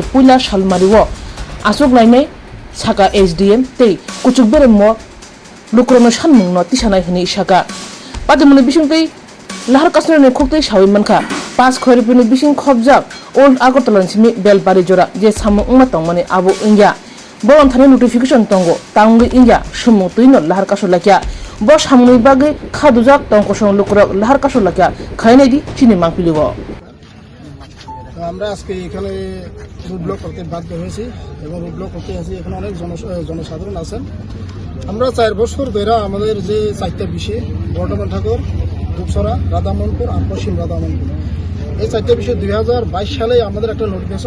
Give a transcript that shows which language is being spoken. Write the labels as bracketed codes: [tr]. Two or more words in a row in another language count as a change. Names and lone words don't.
[trp] puila salmariwo asok lainai saka SDM tei kuchukbere mo lukrono sanmungno tisanai hini saka pati muni bisingti lahar kasune khoktei sawi manka pas khoripini bising khobjak old agartala chimi belbari jora je samung ungma tongmani abo ingya Boron thani notification tongo tangi ingya sumu tuino lahar kasulakya bos hamni bage khadujak tongkosong lukrok lahar kasulakya khainai di chini mangpiligo [bn] আমরা আজকে এখানে রুট ব্লক করতে বাধ্য হয়েছি এবং রুট ব্লক করতে এসে এখানে অনেক জনসাধারণ আছেন আমরা 4 বছর ধরে আমাদের যে 4টা বিষয় বর্ধমান ঠাকুর দুপসরা রাধামোহনপুর আর পশ্চিম রাধামোহনপুর এই 4টা বিষয় 2022 সালে আমাদের একটা নোটিফিকেশন